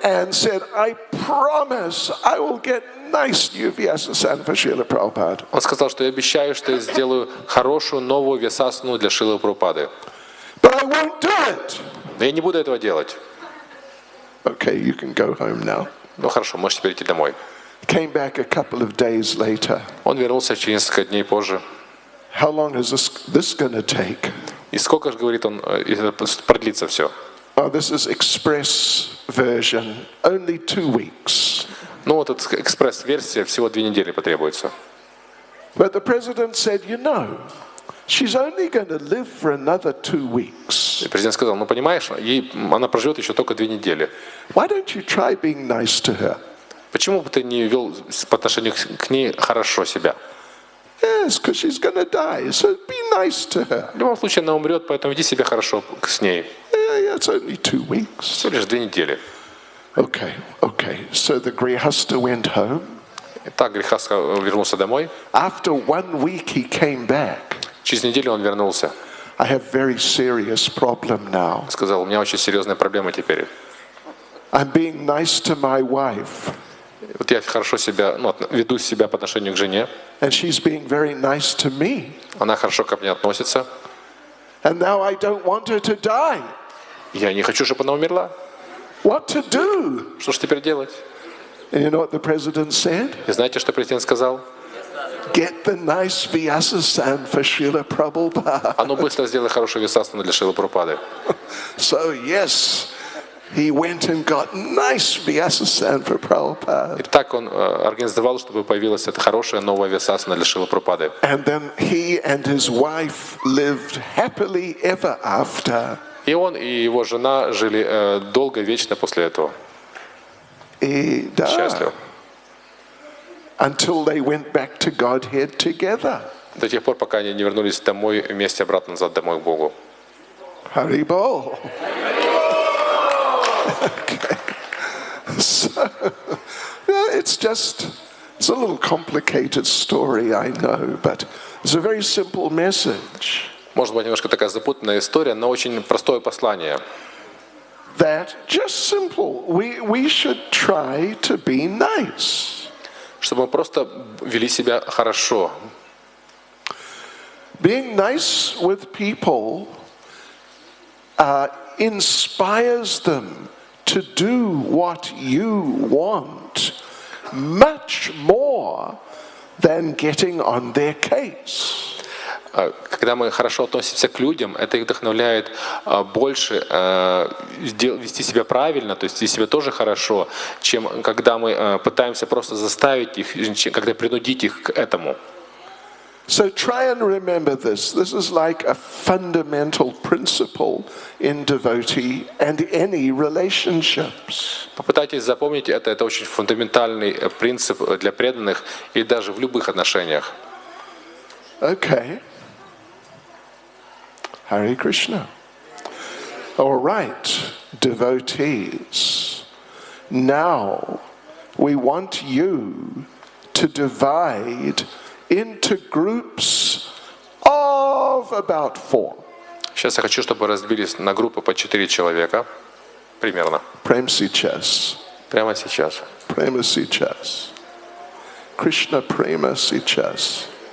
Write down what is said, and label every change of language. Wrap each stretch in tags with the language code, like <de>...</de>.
<en>And said, I promise I will get nice new Vyasa-san for Srila Prabhupada.</en> <ru>Он сказал, что я обещаю, что я сделаю хорошую новую вьясасану для Шрилы Прабхупады.</ru> <en>But I won't do it.</en> <ru>Да я не буду этого делать.</ru> <en>Okay, you can go home now.</en> <ru>Ну хорошо, можете перейти домой.</ru> <en>Came back a couple of days later.</en> <ru>Он вернулся через несколько дней позже.</ru> <en>How long is this going to take?</en> <ru>И сколько же, говорит он, продлится все?</ru> <en>Oh, this is express version. Only 2 weeks.</en> <ru>Ну, вот эта экспресс-версия, всего 2 недели потребуется.</ru> <en>But the president said, you know, she's only going to live for another 2 weeks.</en> <ru>И президент сказал, ну, понимаешь, она проживет еще только 2 недели.</ru> <en>Why don't you try being nice to her?</en> <ru>Почему бы ты не вел по отношению к ней хорошо себя?</ru> <en>Yes, because she's going to die, so be nice to her.</en> <ru>В любом случае, она умрет, поэтому веди себя хорошо с ней.</ru> <en>Yeah, it's only 2 weeks.</en> <ru>Всего лишь 2 недели.</ru> <en>Okay. So the Grihasta went home.</en> <ru>Итак, Грихаста вернулся домой.</ru> <en>After 1 week he came back.</en> <ru>Через неделю он вернулся.</ru> <en>I have very serious problem now.</en> <ru>Сказал, у меня очень серьезная проблема теперь.</ru> <en>I'm being nice to my wife.</en> <ru>Вот я хорошо себя, веду себя по отношению к жене.</ru> <en>And she's being very nice to me.</en> <ru>Она хорошо ко мне относится.</ru> <en>And now I don't want her to die.</en> <ru>Я не хочу, чтобы она умерла.</ru> <en>What to do?</en> <ru>Что же теперь делать?</ru> <en>And you know what the president said?</en> <ru>И знаете, что президент сказал?</ru> <en>Get the nice Vyasa-san for Srila Prabhupada.</en> <ru>А ну быстро сделай хорошую висасану для Шрилы Прабхупады.</ru> <en>So yes, he went and got nice Vyasa-san for Prabhupada.</en> <ru>И так он организовал, чтобы появилась эта хорошая новая висасана для Шрилы Прабхупады.</ru> <en>And then he and his wife lived happily ever after.</en> <ru>И он, и его жена жили долго, вечно после этого. И да. Счастливо.</ru> <en>Until they went back to Godhead together.</en> <ru>До тех пор, пока они не вернулись домой, вместе обратно назад домой к Богу.</ru> <en>Haribol. Okay. So, it's a little complicated story, I know, but it's a very simple message.</en> <ru>Может быть, немножко такая запутанная история, но очень простое послание.</ru> <en>That just simple. We should try to be nice.</en> <ru>Чтобы мы просто вели себя хорошо.</ru> <en>Being nice with people inspires them to do what you want much more than getting on their case.</en> <ru>Когда мы хорошо относимся к людям, это их вдохновляет больше вести себя правильно, то есть вести себя тоже хорошо, чем когда мы пытаемся просто заставить их, когда принудить их к этому.</ru> <en>So try and remember this. This is like a fundamental principle in devotee and any relationships.</en> <ru>Попытайтесь запомнить это. Это очень фундаментальный принцип для преданных и даже в любых отношениях.</ru> <en>Okay. Hare Krishna. All right, devotees. Now we want you to divide into groups of about 4.</en> <ru>Сейчас я хочу, чтобы вы разбились на группы по 4 человека, примерно. Prem сейчас. Прямо сейчас. Prema сейчас. Krishna Prema сейчас.</ru>